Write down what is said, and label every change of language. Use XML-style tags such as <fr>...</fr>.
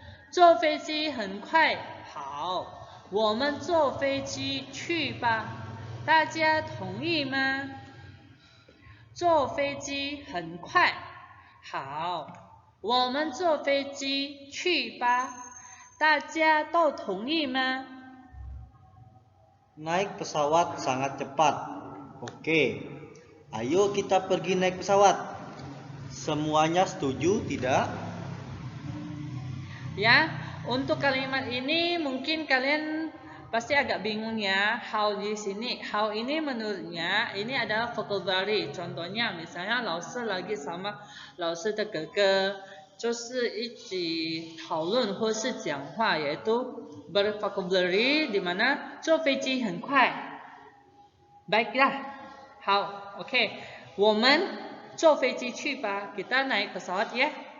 <zh>坐飞机很快，好，我们坐飞机去吧，大家同意吗？坐飞机很快，好，我们坐飞机去吧，大家都同意吗？</zh> <id>naik pesawat sangat cepat. Oke, ayo kita pergi naik pesawat. Semuanya setuju tidak? Ya, untuk kalimat ini mungkin kalian pasti agak bingung ya. How di sini, how ini menurutnya ini adalah vocabulary. Contohnya misalnya 老师 lagi sama</id> <zh>老师的哥哥，就是一起讨论或是讲话，</zh> <id>yaitu bervocabulary di mana</id> <zh>坐飞机很快。</zh> <id>Baiklah,</id> <zh>好，</zh> <id>OK，</id> <zh>我们坐飞机去吧，</zh> <id>kita naik pesawat ya.</id>